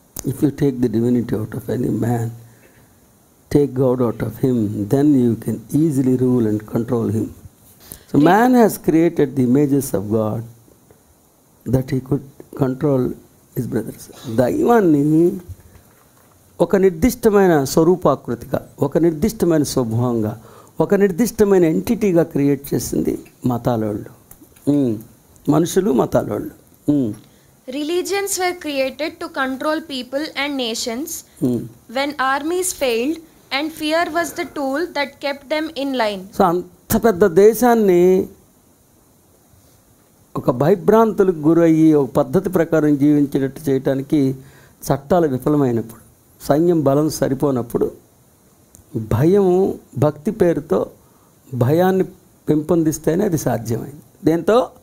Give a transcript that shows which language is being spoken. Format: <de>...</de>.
<en>If you take the divinity out of any man, take God out of him, then you can easily rule and control him. So man has created the images of God that he could control his brothers.</en> <te>దైవాన్ని ఒక నిర్దిష్టమైన స్వరూపాకృతిగా, ఒక నిర్దిష్టమైన స్వభావంగా, ఒక నిర్దిష్టమైన ఎంటిటీగా create చేసింది మతాలోళ్ళు, మనుషులు మతాలోళ్ళు.</te> <en>Religions were created to control people and nations. When armies failed, and fear was the tool that kept them in line.</en> <te>So అంత పెద్ద దేశాన్ని ఒక భయభ్రాంతులకు గురయ్యి ఒక పద్ధతి ప్రకారం జీవించేటట్టు చేయడానికి చట్టాలు విఫలమైనప్పుడు, సైన్యం బలం సరిపోనప్పుడు భయం భక్తి పేరుతో భయాన్ని పెంపొందిస్తేనే అది సాధ్యమైంది. దేంతో?</te>